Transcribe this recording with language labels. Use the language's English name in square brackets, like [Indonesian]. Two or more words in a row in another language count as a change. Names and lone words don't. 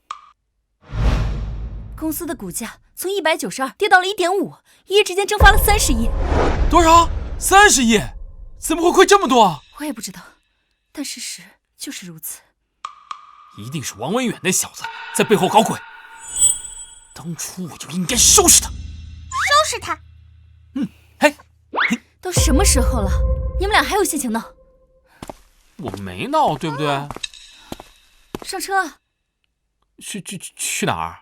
[Chinese] 公司的股價從192跌到了1.5，一夜之間蒸發了30億。多少？30億？怎麼會虧這麼多啊？我也不知道，但事實就是如此。一定是王文遠那小子在背後搞鬼。當初我就應該收拾他。收拾他？嘿。都什麼時候了，你們倆還有心情鬧？我沒鬧，對不對？上車。去哪兒？